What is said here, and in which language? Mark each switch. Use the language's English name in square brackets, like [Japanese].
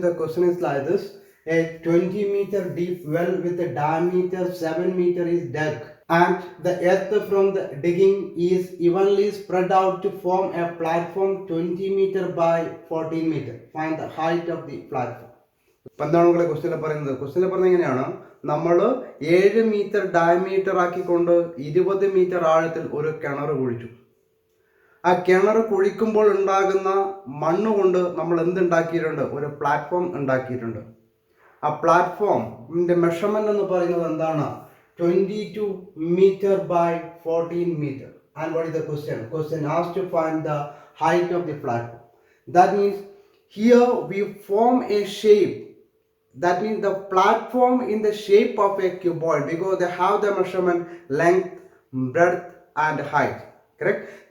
[English] The question is like this: a 20-meter deep well with a diameter 7 meter is dug, and the earth from the digging is evenly spread out to form a platform 20 meter by 14 meter. Find the height of the platform. [Malayalam] ഇപ്പം എന്താണ് നിങ്ങളെ ക്വസ്റ്റ്യനിൽ പറയുന്നത്? ക്വസ്റ്റ്യനിൽ പറയുന്നത് എങ്ങനെയാണ്? നമ്മൾ 7 metre diameter ആക്കിക്കൊണ്ട് 20 metre ആഴത്തിൽ ഒരു കിണർ കുഴിച്ചു. ആ കിണർ കുഴിക്കുമ്പോൾ ഉണ്ടാകുന്ന മണ്ണ് കൊണ്ട് നമ്മൾ എന്തുണ്ടാക്കിയിട്ടുണ്ട്? ഒരു പ്ലാറ്റ്ഫോം ഉണ്ടാക്കിയിട്ടുണ്ട്. ആ പ്ലാറ്റ്ഫോമിൻ്റെ മെഷർമെൻ്റ് എന്ന് പറയുന്നത് എന്താണ്? [English] 22 meter by 14 meter. And what is the question? Question asks to find the height of the platform. That means here we form a shape. That means the platform in the shape of a cuboid, because they have the measurement length, breadth and height. Correct?